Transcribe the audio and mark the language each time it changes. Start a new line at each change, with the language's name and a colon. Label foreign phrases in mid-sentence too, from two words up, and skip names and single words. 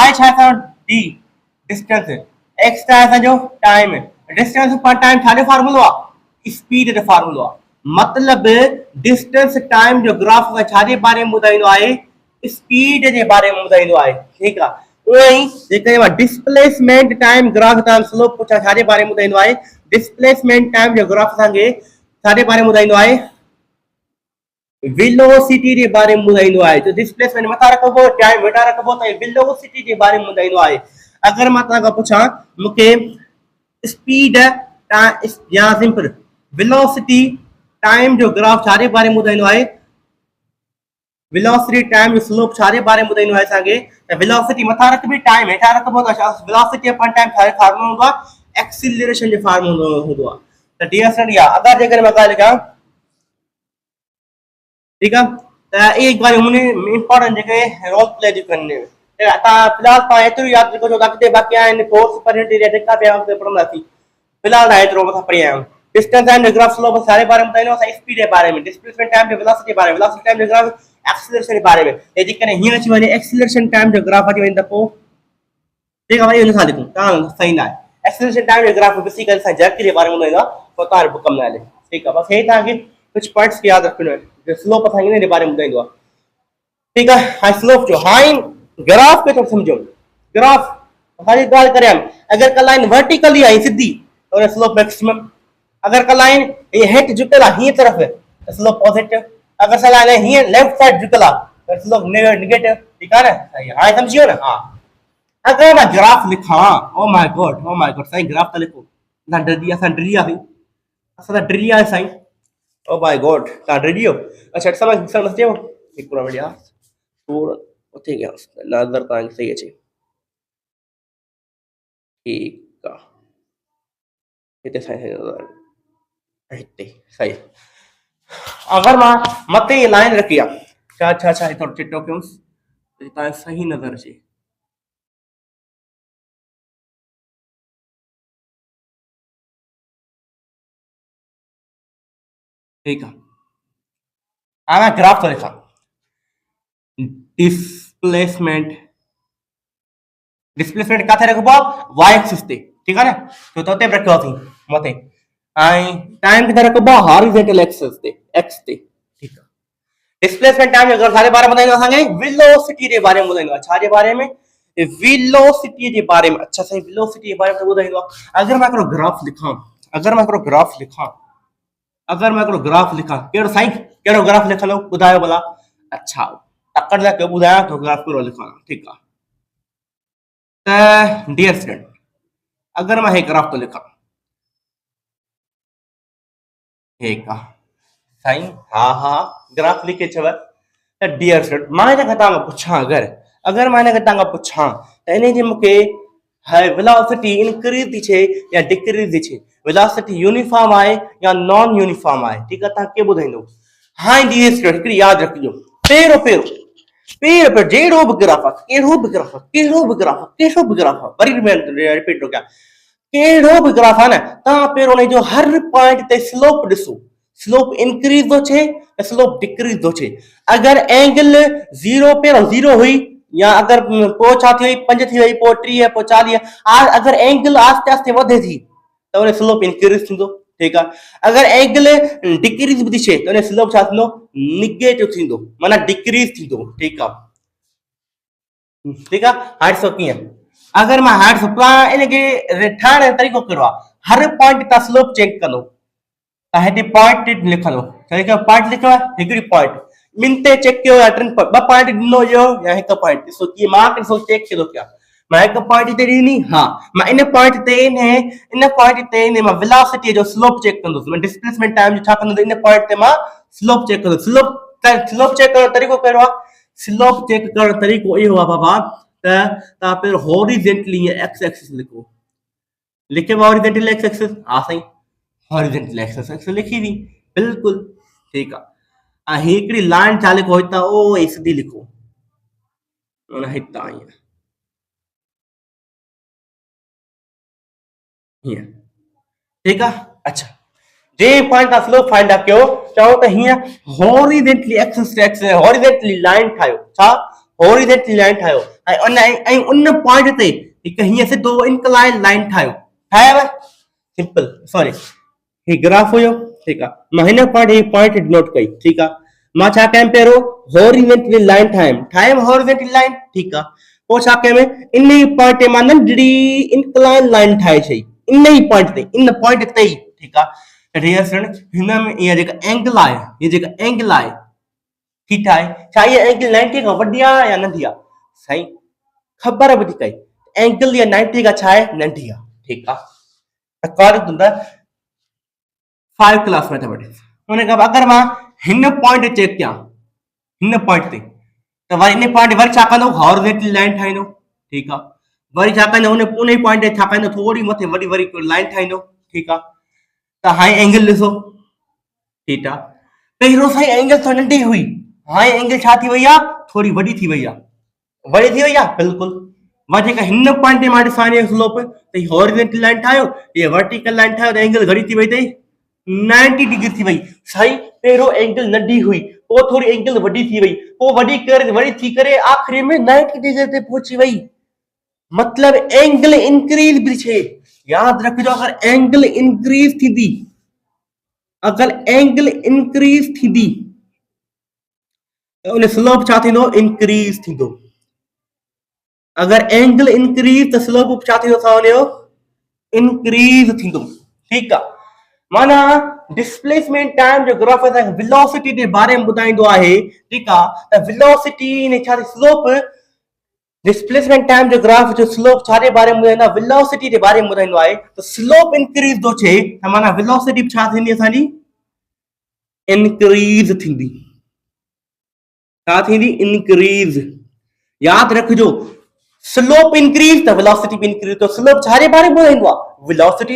Sindhi: y छा आहे असांजो d डिस्टेंस, x छा आहे असांजो टाइम,
English: distance per time
Sindhi: छाजो फार्मूलो आहे, स्पीड जो फार्मूलो आहे, मतलब
English: distance time
Sindhi: जो ग्राफ छाजे बारे में ॿुधाईंदो आहे, स्पीड जे बारे में ॿुधाईंदो आहे, ठीकु आहे। उहे ई जेके
English: displacement time graph
Sindhi: तव्हां स्लोप छाजे बारे में ॿुधाईंदो आहे,
English: displacement time
Sindhi: जो ग्राफ असांखे छाजे बारे में ॿुधाईंदो आहे, वेलोसिटी जे बारे में ॿुधाईंदो आहे। जो डिस्प्लेसमेंट मथां रखबो, टाइम हेठां रखबो त वेलोसिटी जे बारे में ॿुधाईंदो आहे। अगर मां तव्हां खां पुछां मूंखे स्पीड या
English: simple velocity time
Sindhi: जो ग्राफ छाजे बारे में ॿुधाईंदो आहे,
English: velocity time
Sindhi: जो स्लोप छारे बारे में ॿुधाईंदो आहे असांखे त वेलोसिटी मथां रखबी टाइम हेठां रखबो त वेलोसिटी अपन टाइम छारे फार्मूला हूंदो आहे एक्सीलरेशन जो फार्मूला हूंदो आहे त
English: dear student
Sindhi: या अगरि जेकर मां ॻाल्हि कयां
Hindi: ठीक है
Sindhi: त
Hindi: एक बार हमने
Sindhi: इंपॉर्टेंट जेके
English: role play
Sindhi: थी करने तव्हां फिलहाल तव्हां एतिरो यादि रखो छो त अॻिते बाक़ी आहिनि
English: force percent area
Sindhi: जेका बि आहे उते पढ़ंदासीं फिलहाल तव्हां एतिरो मथां पढ़ी आया आहियूं
English: distance and graph slope
Sindhi: सारे बारे में ॿुधाईंदो असां स्पीड जे बारे में
English: displacement time
Sindhi: जो वेलोसिटी जे बारे में
English: velocity time
Sindhi: जो ग्राफ एक्सीलरेशन जे बारे में ये जेकॾहिं हीअं अची वञे
English: acceleration time
Sindhi: जो ग्राफ अची वञे त पोइ ठीक आहे भाई हुन सां लिखूं तव्हां सही न आहे
English: acceleration time
Sindhi: जो ग्राफ ॾिसी करे असां जर्क जे बारे में ॿुधाईंदो आहे पोइ तव्हां बुक में हले ठीकु आहे बसि हे तव्हांखे कुछ पॉइंट्स खे यादि रखिणो आहे स्लोप असां इन जे बारे में ॿुधाईंदो आहे
Hindi: ठीक है
English: high slope
Sindhi: जो
English: high graph
Sindhi: के तो समझो ग्राफ हमारी ॻाल्हि करियां अगर का लाइन वर्टिकली आई सीधी तो
English: slope maximum
Sindhi: अगर का लाइन ये हेठ झुकल आहे हीअं तरफ तो
English: slope positive
Sindhi: अगर सा लाइन हीअं
English: left side
Sindhi: झुकल आहे तो
English: slope negative
Hindi: ठीक है ना
Sindhi: सही हाणे समझियो ना हां
Hindi: अगर मैं ग्राफ लिखा
English: oh my god
Sindhi: सही ग्राफ तो लिखो ना असां डरी आहे साईं
English: oh my god
Sindhi: तव्हां डरी वियो अच्छा समझ अचेव हिकिड़ो मिनट यार थोरो उते गया नज़र तव्हांखे सही अचे ठीकु आहे हिते सही हिते सही अगर मां मथे ये लाइन रखी आहे छा छा छा थोरो चिटो कयूंसि तव्हांखे सही नज़र अचे
Hindi: ठीक है मैं ग्राफ तो लिखा
Sindhi: डिस्प्लेसमेंट डिस्प्लेसमेंट किथे रखबो
English: Y axis
Sindhi: ते
Hindi: ठीक है ना
Sindhi: तो तोते रखियो अथई मथे ऐं टाइम किथे रखबो
English: horizontal axis
Sindhi: ते एक्स ते
Hindi: ठीक है
English: displacement time
Sindhi: अगर सारे बारे में ॿुधाईंदो असांखे वेलोसिटी जे बारे में ॿुधाईंदो आहे छा जे बारे में वेलोसिटी जे बारे में अच्छा सही वेलोसिटी जे बारे में ॿुधाईंदो आहे अगर मैं हिकिड़ो ग्राफ लिखां
Hindi: अगर मैं ग्राफ लिखा
Sindhi: कहिड़ो साईं कहिड़ो ग्राफ लिखंदो ॿुधायो भला अच्छा तकड़ लाइ कयो ॿुधायां थो ग्राफ कहिड़ो लिखां ठीकु आहे त
English: dear student
Sindhi: अगर मैं हे ग्राफ तो लिखा ठीक आहे साईं हा ग्राफ लिखे छव त
English: dear student
Sindhi: मां हिन खां तव्हां पुछां अगर मां हिन खां तव्हां पुछां त इन जी मूंखे
English: velocity increase
Sindhi: थी थे या डिक्रीज थी थे
English: velocity uniform
Sindhi: आहे या
English: non uniform
Sindhi: आहे ठीक आहे तव्हां कीअं ॿुधाईंदो हाणे
English: dear student
Sindhi: हिकिड़ी यादि रखिजो पहिरियों जहिड़ो बि ग्राफ आहे कहिड़ो बि ग्राफ आहे वरी रिपीट थो कयां कहिड़ो बि ग्राफ आहे न तव्हां पहिरियों हुन जो हर पॉइंट ते स्लोप ॾिसो
English: slope increase
Sindhi: थो थिए या
English: slope decrease
Sindhi: थो थिए अगर एंगल ज़ीरो पहिरियों ज़ीरो हुई या अगर पोइ छा थी वई 5 थी वई पोइ 30 पोइ 40 अगर एंगल आस्ते आस्ते वधे थी त उन
English: slope increase
Sindhi: थींदो ठीकु आहे अगर एंगल डिक्रीज बि थी थिए त उन स्लोप छा थींदो निगेटिव थींदो माना डिक्रीज थींदो ठीकु आहे हाणे ॾिसो कीअं अगर मां हाणे तव्हां इनखे ठाहिण जो तरीक़ो कहिड़ो आहे हर पॉइंट तव्हां
English: slope check
Sindhi: कंदो तव्हां हिते पॉइंट लिखंदो पॉइंट लिखियो आहे हिकिड़ी पॉइंट ॿिनि ते चेक कयो या टिनि ॿ पॉइंट ॾिनो हुयो या हिकु पॉइंट ॾिसो कीअं मां ॾिसो चेक थो कयां मां हिकु पॉइंट हिते ॾिनी हा मां इन पॉइंट ते मां वेलोसिटी जो
English: slope check
Sindhi: कंदुसि मां
English: displacement time
Sindhi: जो छा कंदुसि इन पॉइंट ते मां
English: slope check
Sindhi: कंदुसि
English: slope check
Sindhi: करण जो तरीक़ो कहिड़ो आहे
English: slope check
Sindhi: करण जो तरीक़ो इहो आहे बाबा त तव्हां पहिरियों
English: horizontally X axis
Sindhi: लिखे
English: horizontal X axis
Sindhi: हा साईं
English: horizontal axis
Sindhi: लिखी थी बिल्कुलु ठीकु आहे हिकिड़ी लाइन छा लिखो हितां ओ सिधी लिखो हितां हीअं ठीकु आहे अच्छा जे पॉइंट तव्हां
English: slope find out
Sindhi: कयो चओ त हीअं
English: horizontally axis horizontally line
Sindhi: ठाहियो छा
English: horizontally line
Sindhi: ठाहियो ऐं उन पॉइंट ते हिकु हीअं सिधो
English: incline line
Sindhi: ठाहियो
English: simple sorry
Sindhi: ही ग्राफ हुयो ठीकु आहे मां हिन पॉइंट नोट कई ठीकु आहे मां छा कयमि पहिरियों
English: horizontally line
Sindhi: ठाहियमि
English: horizontally line
Sindhi: ठीकु आहे पोइ छा कयमि इन ई पॉइंट ते मां नंढड़ी
English: incline line
Sindhi: ठाहे छॾी इन ई पॉइंट ते इन पॉइंट ते ई ठीकु आहे
English: dear student
Sindhi: हिन में इहा जेका एंगल आहे थीटा आहे छा इहा एंगल 90 खां वॾी आहे या नंढी आहे साईं ख़बर बि थी पई एंगल इहा 90 खां छा आहे नंढी आहे ठीकु आहे
English: according to the
Sindhi: 5
English: class mathematics
Sindhi: उन खां अगरि मां हिन पॉइंट चेक कयां हिन पॉइंट ते त वरी इन पॉइंट वरी छा कंदो
English: horizontal line
Sindhi: ठाहींदो ठीकु आहे वरी छा कंदो उन पॉइंट ते छा कंदो थोरी मथे वरी वरी लाइन ठाहींदो ठीकु आहे त हाणे एंगल ॾिसो ठीकु आहे पहिरियों साईं एंगल थोरी नंढी हुई हाणे एंगल छा थी वई आहे थोरी वॾी थी वई आहे वॾी थी वई आहे बिल्कुलु मां जेका हिन पॉइंट ते मां ॾिसां स्लोप त
English: horizontal line
Sindhi: ठाहियो ये
English: vertical line
Sindhi: ठाहियो त एंगल घणी थी वई अथई 90 डिग्री थी वई साईं पहिरियों एंगल नंढी हुई पोइ थोरी एंगल वॾी थी वई पोइ वॾी थी करे आख़िरी में 90 डिग्री ते पहुची वई मतलब
English: angle increase
Sindhi: भी छे याद रखिजो अगर
English: angle increase
Sindhi: थींदी त उन स्लोप छा थींदो इंक्रीज थींदो अगर
English: angle increase
Sindhi: त स्लोप छा थींदो हुनजो इंक्रीज थींदो ठीकु आहे माना
English: displacement time
Sindhi: जो ग्राफ असांखे वेलोसिटी जे बारे में ॿुधाईंदो आहे ठीकु आहे त वेलोसिटी ने छा स्लोप
English: displacement time
Sindhi: जो ग्राफ जो स्लोप छा जे बारे में ॿुधाईंदो आहे वेलोसिटी जे बारे में ॿुधाईंदो आहे त
English: slope increase
Sindhi: थो थिए त माना वेलोसिटी छा थींदी असांजी इंक्रीज थींदी छा थींदी इंक्रीज याद रखिजो
English: slope increase
Sindhi: त
English: velocity bhi increase
Sindhi: तो स्लोप छा जे बारे में ॿुधाईंदो आहे वेलोसिटी